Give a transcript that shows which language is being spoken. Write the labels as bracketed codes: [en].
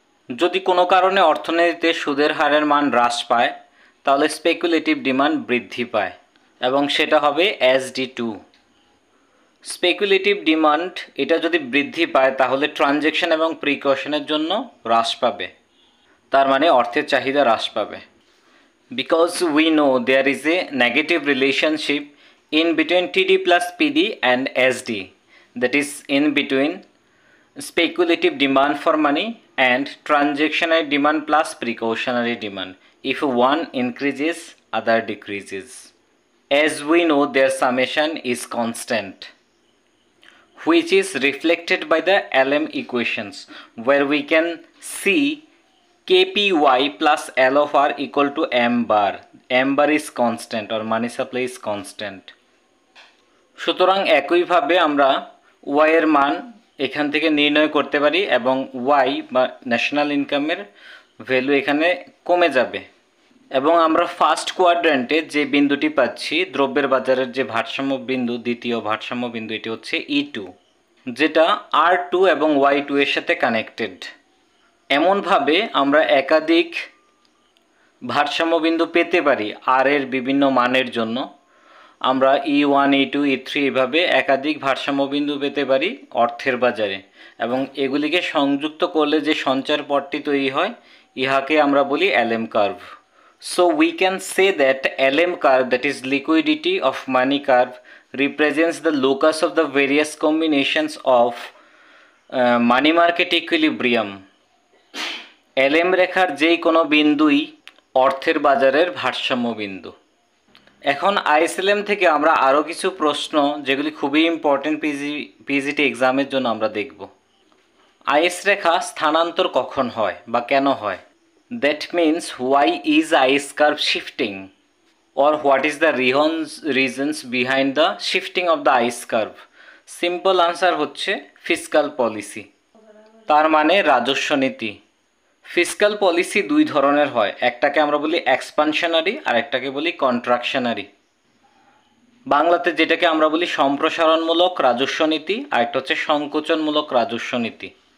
[bn] যদি কোনো কারণে অর্থনীতিতে সুদের হারের মান হ্রাস পায় তাহলে স্পেকুলেটিভ ডিমান্ড বৃদ্ধি পায়, এবং সেটা হবে SD2। স্পেকুলেটিভ ডিমান্ড এটা যদি বৃদ্ধি পায় তাহলে ট্রানজ্যাকশন এবং প্রিকশনের জন্য হ্রাস পাবে, তার মানে অর্থের চাহিদা হ্রাস পাবে। [en] because we know there is a negative relationship in between TD plus PD and SD, that is in between speculative demand for money and transactional demand plus precautionary demand. If one increases, other decreases. As we know, their summation is constant, which is reflected by the LM equations, where we can see KPY plus L of R equal to M bar. M bar is constant or money supply is constant. [bn] সুতরাং একইভাবে আমরা y এর মান এখান থেকে নির্ণয় করতে পারি এবং y বা ন্যাশনাল ইনকামের ভ্যালু এখানে কমে যাবে এবং আমরা ফার্স্ট কোয়াড্র্যান্টে যে বিন্দুটি পাচ্ছি দ্রব্যের বাজারের যে ভারসাম্য বিন্দু, দ্বিতীয় ভারসাম্য বিন্দু, এটি হচ্ছে E2, যেটা R2 এবং Y2 এর সাথে কানেক্টেড। এমনভাবে আমরা একাধিক ভারসাম্য বিন্দু পেতে পারি আর এর বিভিন্ন মানের জন্য। আমরা E1, E2, E3 এভাবে একাধিক ভারসাম্য বিন্দু পেতে পারি অর্থের বাজারে এবং এগুলিকে সংযুক্ত করলে যে সঞ্চার পথটি তৈরি হয় ইহাকে আমরা বলি LM curve. So we can say that LM curve, that is liquidity of money curve, represents the locus of the various combinations of money market equilibrium. LM রেখার যেই কোনো বিন্দুই অর্থের বাজারের ভারসাম্য বিন্দু। এখন ISLM থেকে আমরা আরও কিছু প্রশ্ন যেগুলি খুবই ইম্পর্টেন্ট পিজিটি এক্সামের জন্য আমরা দেখব। আইএস রেখা স্থানান্তর কখন হয় বা কেন হয়? [en] That means why is IS curve shifting, or what is the reasons behind the shifting of the IS curve? Simple answer [bn] হচ্ছে fiscal policy, তার মানে রাজস্ব নীতি। ফিসকাল পলিসি দুই ধরনের হয়, একটাকে আমরা বলি এক্সপানশনারি আর একটাকে বলি কন্ট্রাকশনারি। বাংলাতে যেটাকে আমরা বলি সম্প্রসারণমূলক রাজস্ব নীতি আর একটা হচ্ছে সংকোচনমূলক রাজস্ব নীতি।